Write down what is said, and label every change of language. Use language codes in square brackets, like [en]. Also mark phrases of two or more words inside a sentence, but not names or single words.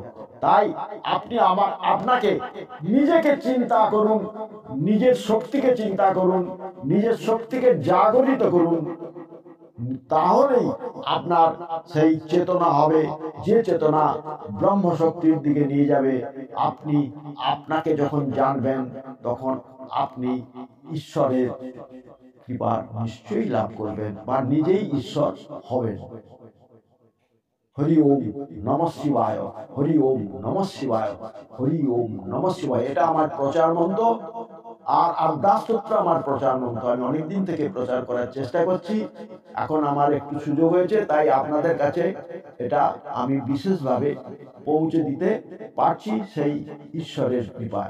[bn] তাই আপনি আপনাকে নিজেকে চিন্তা করুন, নিজের শক্তিকে চিন্তা করুন, নিজের শক্তিকে জাগরিত করুন, তাহলেই আপনার সেই চেতনা হবে, যে চেতনা ব্রহ্ম শক্তির দিকে নিয়ে যাবে। আপনি আপনাকে যখন জানবেন তখন আপনি ঈশ্বরের কৃপা নিশ্চয়ই লাভ করবেন বা নিজেই ঈশ্বর হবেন। [sa] হরি ওম নমঃ শিবায়, হরি ওম নমঃ শিবায়, হরি ওম নমঃ শিবায়। [bn] এটা আমার প্রচার মন্ত্র। আর আদ্যাস্তোত্র আমার প্রচার মন্ত্র। আমি অনেকদিন থেকে প্রচার করার চেষ্টা করছি, এখন আমার একটু সুযোগ হয়েছে, তাই আপনাদের কাছে এটা আমি বিশেষভাবে পৌঁছে দিতে পারছি সেই ঈশ্বরের কৃপায়।